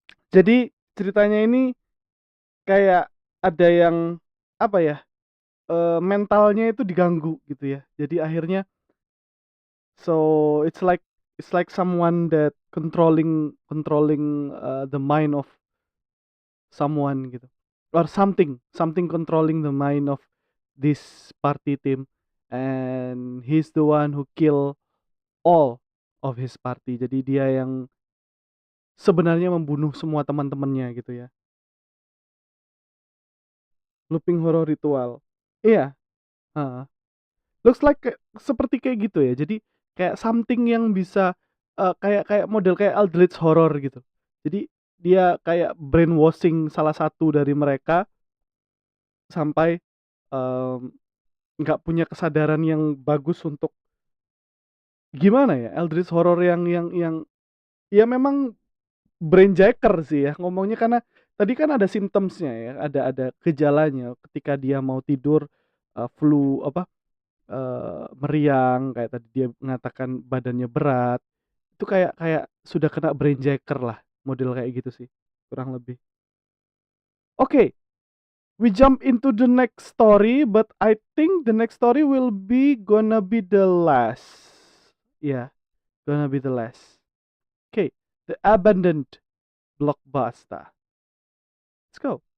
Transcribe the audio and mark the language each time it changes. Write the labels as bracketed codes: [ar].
[id] Jadi ceritanya ini kayak ada yang apa ya? Mentalnya itu diganggu gitu ya. Jadi akhirnya [en] so it's like someone that controlling the mind of someone [id] gitu. [en] Or something controlling the mind of this party team, and he's the one who kill all of his party. [id] Jadi dia yang sebenarnya membunuh semua teman-temannya gitu ya. [en] Looping horror ritual. [id] Iya. Heeh. [en] Looks like [id] seperti kayak gitu ya. Jadi kayak something yang bisa kayak model kayak Eldritch horror gitu. Jadi dia kayak brainwashing salah satu dari mereka sampai nggak punya kesadaran yang bagus untuk gimana ya, Eldritch horror yang ya memang brainjacker sih ya ngomongnya, karena tadi kan ada symptoms-nya ya, ada gejalanya ketika dia mau tidur, flu apa, meriang, kayak tadi dia mengatakan badannya berat, itu kayak kayak sudah kena brainjacker lah, model kayak gitu sih, kurang lebih. [en] Oke, we jump into the next story, but I think the next story will be gonna be the last. Yeah, gonna be the last. Okay, the abandoned blockbuster. Let's go.